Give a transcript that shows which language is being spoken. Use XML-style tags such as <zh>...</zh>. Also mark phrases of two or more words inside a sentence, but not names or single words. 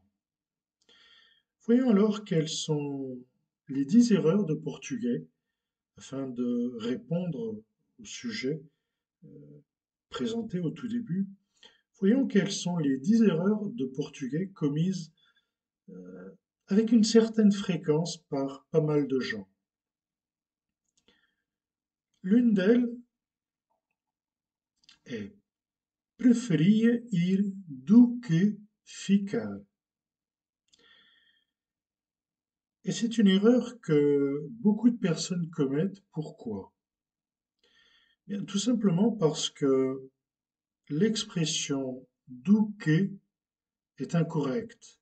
<fr>Voyons alors quelles sont les 10 erreurs de portugais afin de répondre au sujet présenté au tout début. Voyons quelles sont les 10 erreurs de portugais commises avec une certaine fréquence par pas mal de gens. L'une d'elles est</fr> <pt>preferia ir do que ficar.</pt> <fr>Et c'est une erreur que beaucoup de personnes commettent. Pourquoi? Bien, tout simplement parce que l'expression</fr> <pt>do que</pt> <fr>est incorrecte.</fr>